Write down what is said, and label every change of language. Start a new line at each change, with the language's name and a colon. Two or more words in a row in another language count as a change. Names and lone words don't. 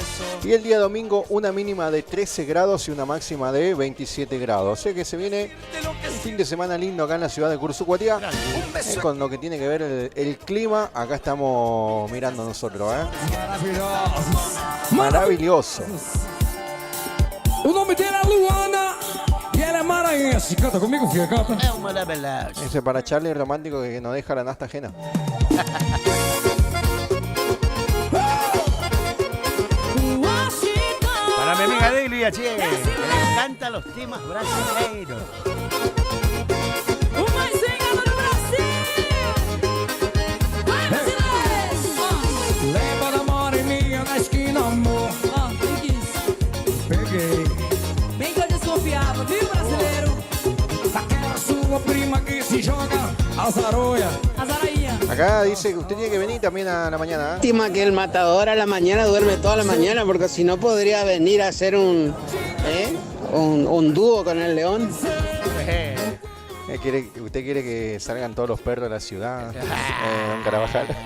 Spanish: Y el día domingo una mínima de 13 grados y una máxima de 27 grados. O sea que se viene un fin de semana lindo acá en la ciudad de Cursucuatiá. Con lo que tiene que ver el clima, acá estamos mirando nosotros. Maravilloso.
Portuguese: O nome dela é Luana e ela é maranhense. Canta comigo, filha, canta. É uma maravilha.
Spanish: Ese para Charlie romántico que nos deja la nasta ajena. Para mi amiga Delia, che, que le encantan los temas brasileiros.
Portuguese: Lembra da moreninha na esquina, amor. Peguei. Bem que eu desconfiava, viu, brasileiro? Aquela sua prima que se joga azaroia. Azarainha.
Spanish: Acá dice que usted tiene que venir también a la mañana. Lástima que el matador a la mañana duerme toda la mañana, porque si no podría venir a hacer un dúo con el león. ¿Usted quiere que salgan todos los perros de la ciudad? Don Carabajal.